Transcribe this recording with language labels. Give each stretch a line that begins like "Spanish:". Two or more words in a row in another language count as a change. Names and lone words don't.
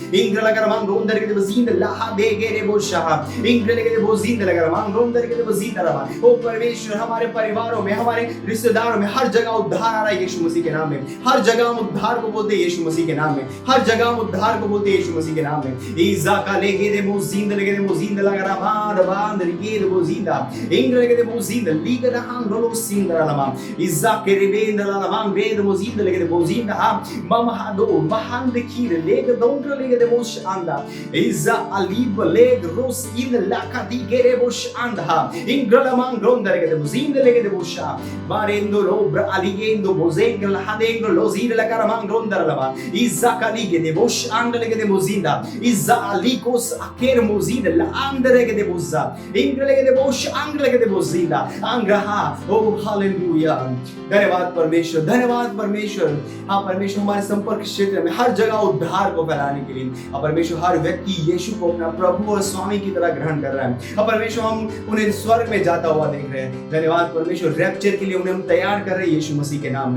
Hindi: इंग्र लगा रमांग रोन दर के देवो जिंदा लाहा दे गेरे वो शाह इंग्र लगे देवो जिंदा लगा रमांग रोन दर के देवो जिंदा रहा। ओ परमेश्वर हमारे परिवारों में, हमारे रिश्तेदारों में हर जगह उद्धार आ रहा है यीशु मसीह के नाम में। हर जगह हम उद्धार को बोलते हैं यीशु मसीह के नाम में। हर जगह हम उद्धार को बोलते हैं यीशु मसीह के नाम में। में इजाका लेगे दे मोजिंद लेगे दे मोजिंद लगा बांध बांध लेगे दे मोजिंदा इंग्र लेगे दे मोजिंद लीगा दा हां रोलो सिंदरा लमा इजाके रे बेंद ला लमा बेंद मोजिंद लेगे दे मोजिंदा मम हादो महान de kire lega dongra lega de bosh anda iza alib leg ros in laka di gere bosh anda ingrala man gronda lega de buzinde lega de bosha marendo lobra aligendo bozenga la hadengro lozire la karaman gronda lava iza kalige de bosh anda lega de buzinda iza alikos aker mozide la anda lega de buzza ingra lega de bosh angra lega de buzinda angraha oh hallelujah धन्यवाद परमेश्वर हाँ परमेश्वर हमारे संपर्क क्षेत्र में हर जगह उद्धार को फैलाने के लिए अब परमेश्वर हर व्यक्ति यीशु को अपना प्रभु और स्वामी की तरह ग्रहण कर रहा है। अब परमेश्वर हम उन्हें स्वर्ग में जाता हुआ देख रहे हैं। धन्यवाद परमेश्वर रैप्चर के लिए उन्हें हम तैयार कर रहे हैं यीशु मसीह के नाम में।